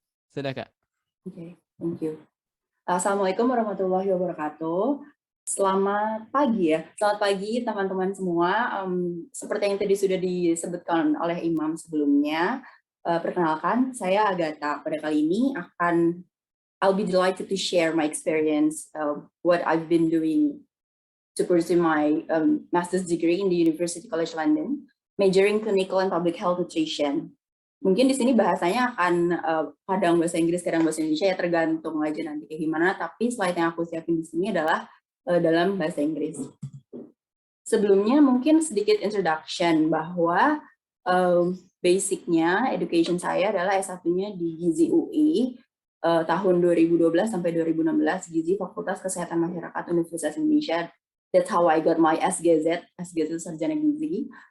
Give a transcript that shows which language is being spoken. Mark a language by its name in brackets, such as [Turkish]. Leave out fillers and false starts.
[Indonesian] Sudah, Kak. [English] Oke, thank you. [Arabic] Assalamualaikum warahmatullahi wabarakatuh. [Indonesian] Selamat pagi ya. Selamat pagi teman-teman semua. Seperti yang tadi sudah disebutkan oleh Imam sebelumnya, perkenalkan saya Agatha. Pada kali ini [English] I'll be delighted to share my experience what I've been doing to pursue my master's degree in the University College London, majoring clinical and public health nutrition. [Indonesian] Mungkin di sini bahasanya akan kadang bahasa Inggris, kadang bahasa Indonesia, ya tergantung aja nanti kayak gimana. Tapi slide yang aku siapin di sini adalah dalam bahasa Inggris. Sebelumnya mungkin sedikit introduction bahwa basicnya education saya adalah S1-nya di Gizi UI tahun 2012 sampai 2016, Gizi Fakultas Kesehatan Masyarakat Universitas Indonesia. [English] That's how I got my SGZ Sarjana Gizi.